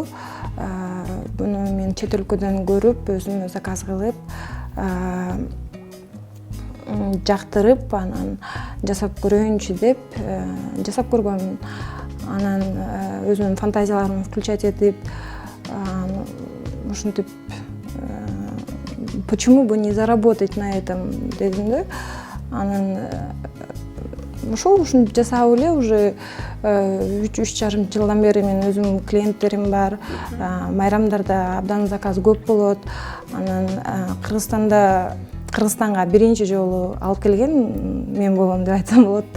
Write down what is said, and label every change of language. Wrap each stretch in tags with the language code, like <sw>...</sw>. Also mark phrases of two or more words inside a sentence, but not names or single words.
<ky>Буну мен чет өлкөдөн көрүп, өзүм заказ кылып, жактырып, анан жасап көрөйүнчү деп жасап көргөм. Анан өзүмдүн фантазияларымды включать этип, ушинтип</ky> <ru>почему бы не заработать на этом</ru> <ky>дедим да. Анан ушинтип жасап эле уже 3,5 жылдан бери мен өзүмдүн клиенттерим бар. Майрамдарда абдан заказ көп болот. Анан Кыргызстанга биринчи жолу алып келген мен болом деп айтсам болот да.</ky>